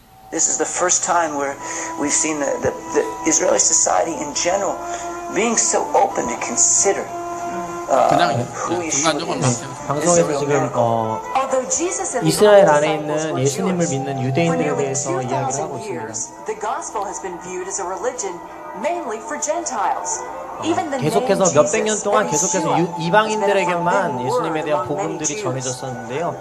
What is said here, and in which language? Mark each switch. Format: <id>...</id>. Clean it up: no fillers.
<en>This is the first time where we've seen the Israeli society in general being so open to consider who Yeshua is.</en> <ko>방송에서 지금 이스라엘 안에 있는 예수님을 믿는 유대인들에 대해서 이야기를 하고 있습니다.</ko> <en>The gospel has been viewed as a religion mainly for Gentiles.</en> <ko>계속해서 몇백 년 동안 계속해서 이방인들에게만 예수님에 대한 복음들이 전해졌었는데요.</ko>